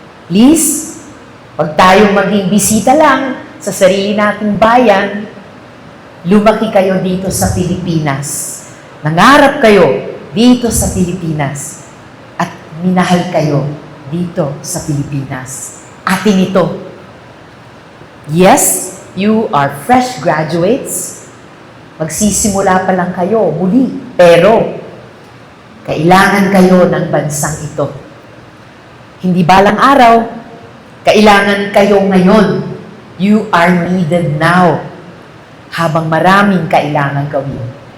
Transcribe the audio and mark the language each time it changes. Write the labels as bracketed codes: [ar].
[tl] Please, huwag tayong maging bisita lang sa sarili nating bayan. Lumaki kayo dito sa Pilipinas. Nangarap kayo dito sa Pilipinas. At minahal kayo dito sa Pilipinas. Atin ito. [en] Yes, you are fresh graduates. [tl] Magsisimula pa lang kayo muli. Pero, kailangan kayo ng bansang ito. Hindi balang araw, kailangan kayo ngayon. [en] You are needed now. [tl] Habang maraming kailangan gawin.